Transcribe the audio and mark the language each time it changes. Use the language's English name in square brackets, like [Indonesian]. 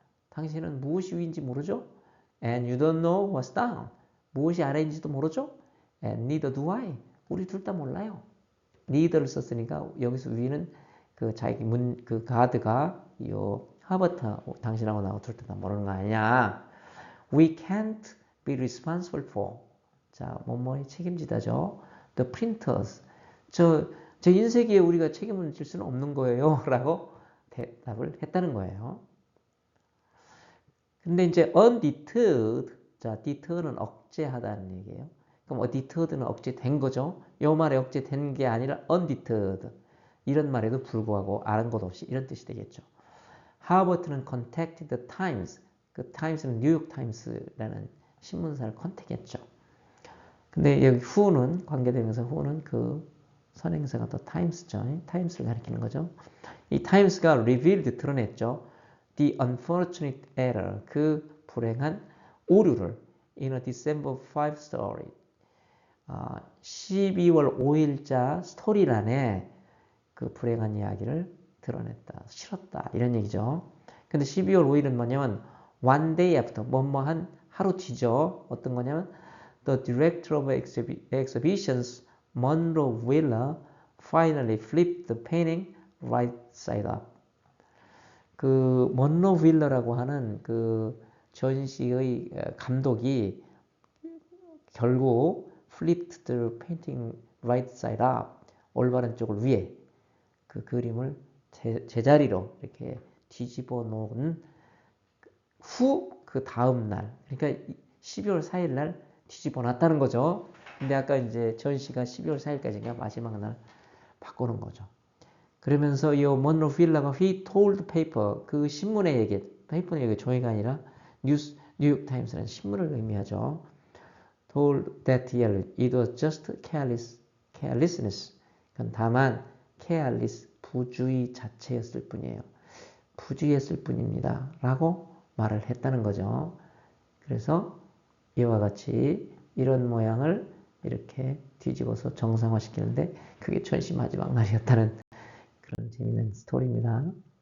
[Korean] 당신은 무엇이 위인지 모르죠? [English] And you don't know what's down. [Korean] 무엇이 아래인지도 모르죠? [English] And neither do I. [Korean] 우리 둘 다 몰라요. neither를 썼으니까 여기서 위는 그 자기 그 가드가 요 하버트 당신하고 나하고 둘 다 모르는 거 아니냐. [English] We can't be responsible for. [Korean] 자, 뭐뭐에 책임지다죠. [English] The printers. [Korean] 저 인쇄기에 우리가 책임을 질 수는 없는 거예요. 라고 대답을 했다는 거예요. 근데 이제 undeterred. 자, deter는 억제하다는 얘기예요. 그럼 deterred는 억제된 거죠. 이 말에 억제된 게 아니라 undeterred. 이런 말에도 불구하고 아랑곳 없이 이런 뜻이 되겠죠. [English] 하버트는 contacted the Times. [Korean] 그 Times는 뉴욕 타임스라는 신문사를 컨택했죠. 근데 여기 who는 관계대명사 who는 그 선행사가 또 Times죠. Times를 가리키는 거죠. 이 Times가 revealed 드러냈죠. [English] The unfortunate error [Korean] 그 불행한 오류를 [English] in a December 5 story [Korean] 12월 5일자 스토리란에 그 불행한 이야기를 드러냈다, 실었다 이런 얘기죠. 근데 12월 5일은 뭐냐면 [English] one day after [Korean] 뭐뭐한 하루 뒤죠. [English] 어떤 거냐면 the director of exhibitions Monroe Wheeler finally flipped the painting right side up. [Korean] 그 먼로 윌러라고 하는 그 전시의 감독이 결국 [English] flipped the painting right side up [Korean] 올바른 쪽을 위에 그 그림을 제자리로 이렇게 뒤집어 놓은 후 그 다음 날 그러니까 12월 4일 날 뒤집어 놨다는 거죠. 근데 아까 이제 전시가 12월 4일까지인가 마지막 날 바꾸는 거죠. 그러면서 이 먼로 윌러가 [English] he told paper [Korean] 그 신문의 얘기, 페이퍼는 여기 종이가 아니라 뉴욕 타임스라는 신문을 의미하죠. [English] told that it was just carelessness. [Korean] 다만 careless 부주의 자체였을 뿐이에요. 부주의했을 뿐입니다. 라고 말을 했다는 거죠. 그래서 이와 같이 이런 모양을 이렇게 뒤집어서 정상화시키는데 그게 전시 마지막 날이었다는 그런 재미있는 스토리입니다.